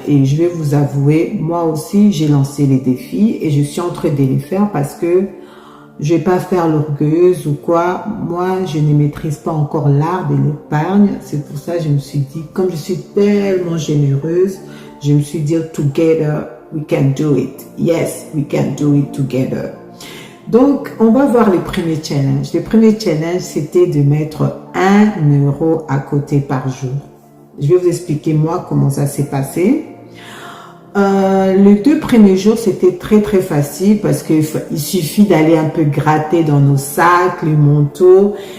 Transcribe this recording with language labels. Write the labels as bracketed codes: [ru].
[fr] Et je vais vous avouer, moi aussi, j'ai lancé les défis et je suis en train de les faire parce que je vais pas faire l'orgueilleuse ou quoi. Moi, je ne maîtrise pas encore l'art de l'épargne. C'est pour ça que je me suis dit, comme je suis tellement généreuse, je me suis dit, [en] together, we can do it. Yes, we can do it together. [fr] Donc, on va voir le premier challenge. Le premier challenge, c'était de mettre 1 € à côté par jour. Je vais vous expliquer moi comment ça s'est passé. Les 2 premiers jours, c'était très facile parce qu'il suffit d'aller un peu gratter dans nos sacs, les manteaux.